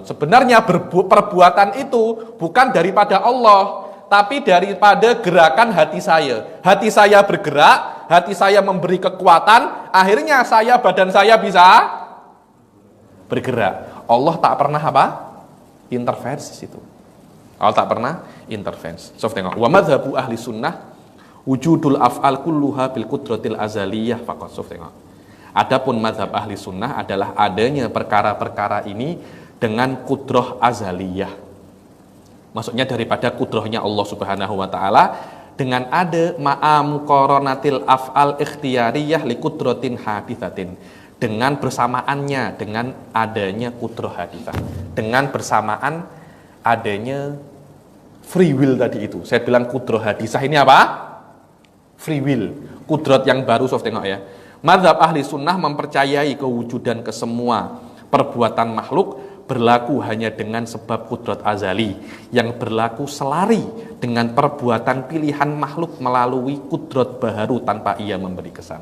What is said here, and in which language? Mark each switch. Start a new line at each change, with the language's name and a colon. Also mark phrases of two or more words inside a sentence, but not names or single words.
Malay: Sebenarnya perbuatan itu bukan daripada Allah, tapi daripada gerakan hati saya. Hati saya bergerak, hati saya memberi kekuatan, akhirnya badan saya bisa bergerak. Allah tak pernah apa? Intervensi situ. Allah tak pernah intervensi. Sof, tengok.
Arabic: ومذهب أهل السنة وجود الأفعال كلها بالقدرة الأزلية فقط. Sof,
Malay: tengok. Adapun mazhab ahli sunnah adalah adanya perkara-perkara ini dengan kudrah azaliyah. Maksudnya daripada kudrahnya Allah Subhanahu wa taala, dengan ada
Arabic: مع اقتران الأفعال الاختيارية لقدرة حادثة,
Malay: dengan bersamaannya dengan adanya kudrah hadithah, dengan bersamaan adanya
English: free will
Malay: tadi itu. Saya bilang kudrah hadithah ini apa?
English: Free will,
Malay: kudrat yang baru. Sof, tengok ya. Mazhab ahli sunnah mempercayai kewujudan kesemua perbuatan makhluk berlaku hanya dengan sebab kudrat azali yang berlaku selari dengan perbuatan pilihan makhluk melalui kudrat baharu tanpa ia memberi kesan.